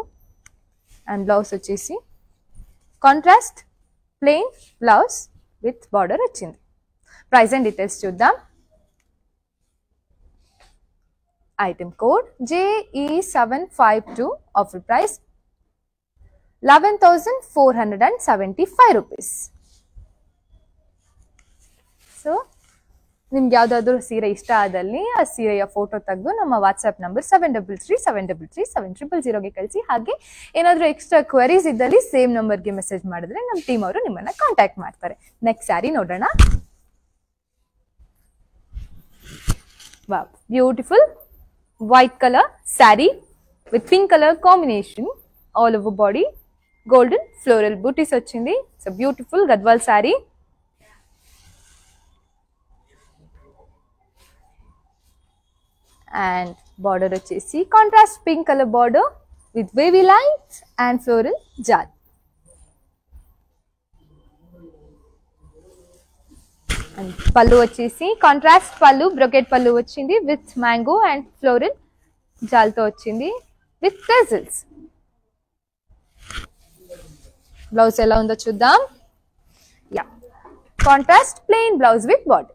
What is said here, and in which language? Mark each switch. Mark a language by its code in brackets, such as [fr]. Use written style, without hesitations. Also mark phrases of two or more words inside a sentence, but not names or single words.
[en] and blouse వచ్చేసి contrast plain blouse with border వచ్చింది. price and details చూద్దాం. item code JE752, offer price 11,475 rupees. [kn] ಸೊ ನಿಮ್ಗೆ ಯಾವುದಾದ್ರೂ ಸೀರೆ ಇಷ್ಟ ಆದಲ್ಲಿ ಆ ಸೀರೆಯ ಫೋಟೋ ತೆಗೆದು ನಮ್ಮ [en] WhatsApp number [kn] 7337337000ಗೆ ಕಳಿಸಿ. ಹಾಗೆ ಏನಾದರೂ [en] extra queries [kn] ಇದ್ದಲ್ಲಿ [en] same numberಗೆ [kn] ಮೆಸೇಜ್ ಮಾಡಿದ್ರೆ ನಮ್ಮ ಟೀಮ್ ಅವರು ನಿಮ್ಮನ್ನ ಕಾಂಟ್ಯಾಕ್ಟ್ ಮಾಡ್ತಾರೆ. [en] next saree ನೋಡೋಣ. wow, beautiful white color saree with pink color combination, all over body golden floral booties వచ్చిndi. It's a beautiful gadwal saree. And border వచ్చేసి contrast pink color border with wavy lines and floral jal. [te] And pallu వచ్చేసి కాంట్రాస్ట్ పళ్ళు, బ్రొకెట్ పళ్ళు వచ్చింది [en] with mango and floral jalతో [te] వచ్చింది [en] with tassels. [te] బ్లౌజ్ ఎలా ఉందో చూద్దాం. [en] ya, contrast plain blouse with border.